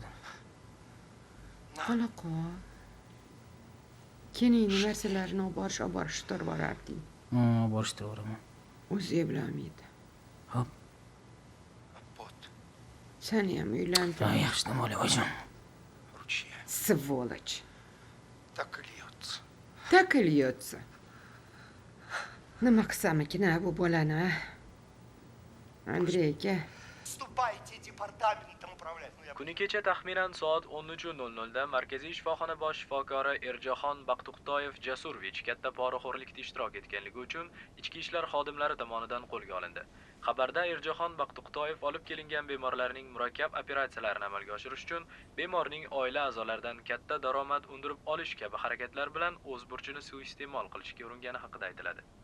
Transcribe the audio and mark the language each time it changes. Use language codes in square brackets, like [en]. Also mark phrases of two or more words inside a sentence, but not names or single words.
[uz] Qola qol. Keyin narsalarini olib borishtirib borarding. Borishtirib boraman. O'zi bilmaydi. Hop. Seni ham uylantirib. Yaxshi dam oling, oyijon. [ru] Сволочь. Так и льется. Так и льется. [uz] Nima qilsamikin bu bolani? Andrey aka. [ru] Ступайте департаментом управлять. [uz] Kuni kecha taxminan soat 13:00 da Markaziy shifoxona bosh shifokori Erjahon Baqtuqtoyev Jasurovich katta poraxo'rlikda ishtirok etganligi uchun ichki ishlar xodimlari tomonidan qo'lga olindi. Xabarda Erjahon Baqtuqtoyev olib kelingan bemorlarning murakkab operatsiyalarini amalga oshirish uchun bemorning oila a'zolaridan katta daromad undirib olish kabi harakatlar bilan o'z burchini suiiste'mol qilishga uringani haqida aytiladi.